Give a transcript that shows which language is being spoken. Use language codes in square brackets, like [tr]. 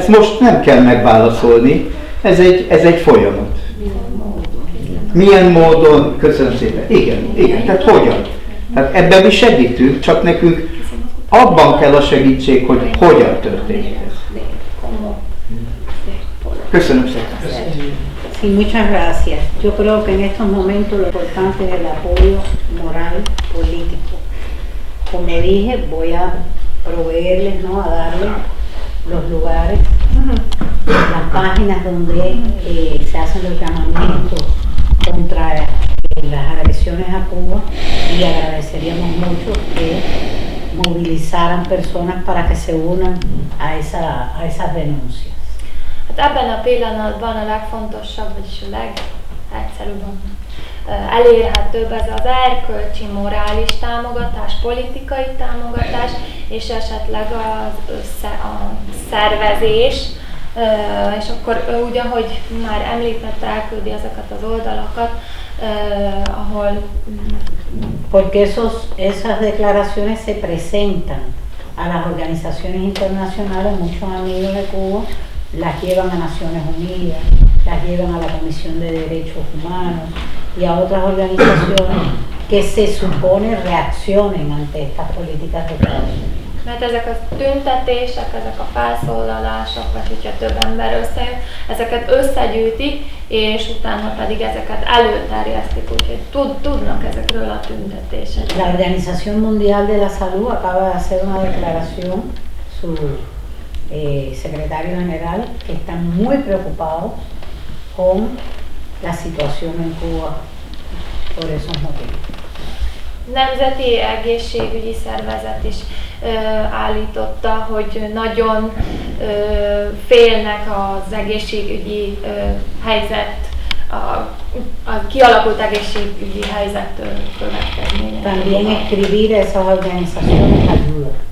[hu] Ezt most nem kell megválaszolni, ez egy folyamat. Milyen módon? Köszönöm szépen. Igen, tehát hogyan? Tehát ebben mi segítünk, csak nekünk abban kell a segítség, hogy hogyan történik ez. Köszönöm szépen. [es] Sí, muchas gracias. Yo creo que en estos momentos lo importante es el apoyo moral político. Como dije, voy a proveerles, ¿no? A darles los lugares las páginas donde se hacen los llamamientos contra las agresiones a Cuba y agradeceríamos mucho que mobilizaran personas para que se unan a esas denuncias. [hu] Hát ebben a pillanatban a legfontosabb, vagyis a legegyszerűbb, elérhetőbb ez az erkölcsi, morális támogatás, politikai támogatás, és esetleg a szervezés, és akkor úgy, ahogy már említette, elküldi ezeket az oldalakat, ahol... [es] Porque esas declaraciones se presentan a las organizaciones internacionales, muchos amigos de Cuba las llevan a Naciones Unidas, las llevan a la Comisión de Derechos Humanos y a otras organizaciones que se supone reaccionen ante estas políticas de Estados. [hu] Mert ezek a tüntetések, ezek a felszólalások, vagy hogyha több ember összejön, ezeket összegyűjtik, és utána pedig ezeket előterjesztik, úgyhogy tudnak ezekről a tüntetésekről. [es] La Organización Mundial de la Salud acaba de hacer una declaración, su secretario general, que están muy preocupados con la situación en Cuba por esos motivos. [hu] Nemzeti Egészségügyi Szervezet is állította, hogy nagyon félnek az egészségügyi helyzet, a kialakult egészségügyi helyzettől következménye. [es] También escribir a esas organizaciones ayuda.